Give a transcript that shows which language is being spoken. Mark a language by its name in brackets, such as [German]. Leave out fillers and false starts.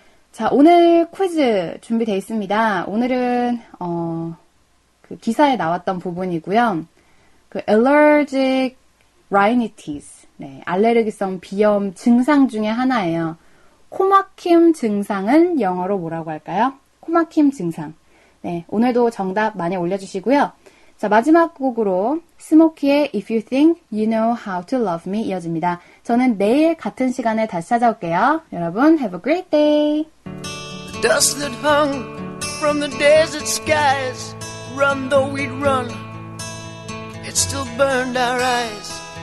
[Korean] 자, 오늘 퀴즈 준비되어 있습니다. 오늘은 그 기사에 나왔던 부분이고요. 그 allergic rhinitis, 네, 알레르기성 비염 증상 중에 하나예요. 코막힘 증상은 영어로 뭐라고 할까요? 코막힘 증상. 네, 오늘도 정답 많이 올려주시고요. 자, 마지막 곡으로 스모키의 If You Think You Know How to Love Me 이어집니다. 저는 내일 같은 시간에 다시 찾아올게요. 여러분, [English] have a great day. The dust that hung from the desert skies, run though we'd run, it still burned our eyes.